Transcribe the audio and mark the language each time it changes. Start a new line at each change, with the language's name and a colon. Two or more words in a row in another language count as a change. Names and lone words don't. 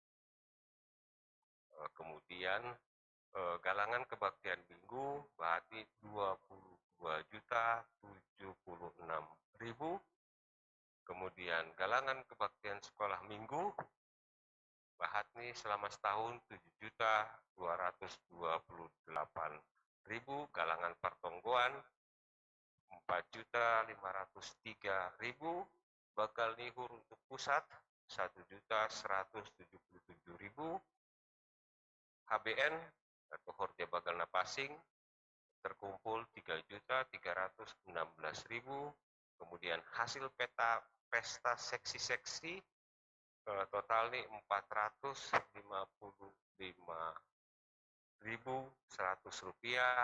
Indonesian: Kemudian galangan kebaktian minggu Bahatni 22.076.000. Kemudian galangan kebaktian sekolah minggu Bahatni selama setahun 7.228.000. Galangan pertonggoan 4.503.000. Bagalni Uhur untuk pusat 1.177.000. HBN atau Horja Bagalna Pasing terkumpul 3.316.000. Kemudian hasil pesta seksi-seksi total nih 455.100 rupiah.